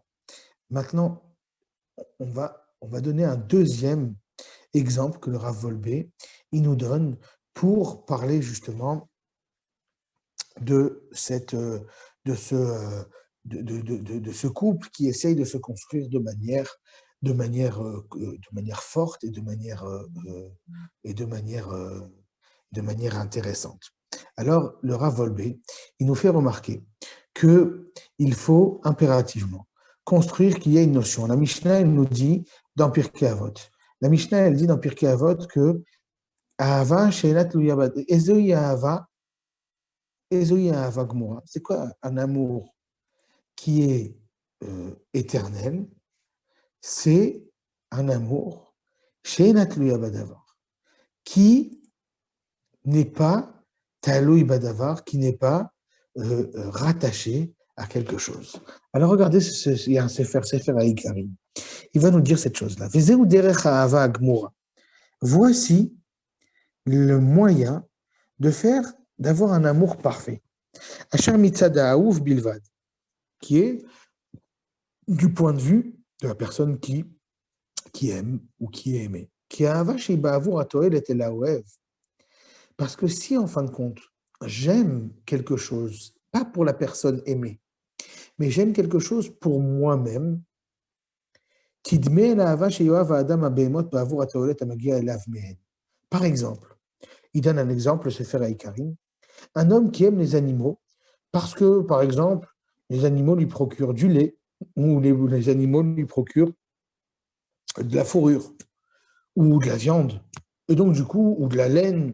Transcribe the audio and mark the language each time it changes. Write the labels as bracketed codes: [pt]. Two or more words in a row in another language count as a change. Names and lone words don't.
[fr] Maintenant, on va donner un deuxième exemple que le Rav Volbe, il nous donne pour parler justement de, cette, de, ce, de ce couple qui essaye de se construire de manière forte et de manière intéressante. Alors, le Rav Volbe, il nous fait remarquer qu'il faut impérativement construire qu'il y a une notion. La Mishnah, elle nous dit dans Pirkei Avot. La Mishnah, elle dit dans Pirkei Avot que [he] אהבה שאינה תלויה בד. איזוהי אהבה גמורה. [fr] C'est quoi un amour qui est éternel? C'est un amour [he] שאינה תלויה בדבר, [fr] qui n'est pas [he] תלוי בדבר, [fr] qui n'est pas rattaché à quelque chose. Alors regardez, il y a un Sefer Haikarim. Il va nous dire cette chose-là. [he] וזהו דרך אהבה גמורה. [fr] Voici le moyen d'avoir un amour parfait. [he] אשר מצד האהוב בלבד, [fr] qui est du point de vue de la personne qui aime ou qui est aimée. [he] כי אהבה שבעבור התועלת אל האוהב. [fr] Parce que si, en fin de compte, j'aime quelque chose, pas pour la personne aimée, mais j'aime quelque chose pour moi-même, par exemple, il donne un exemple, c'est Sefer Haikarim, un homme qui aime les animaux parce que, par exemple, les animaux lui procurent du lait ou les animaux lui procurent de la fourrure ou de la viande, et donc du coup, ou de la laine.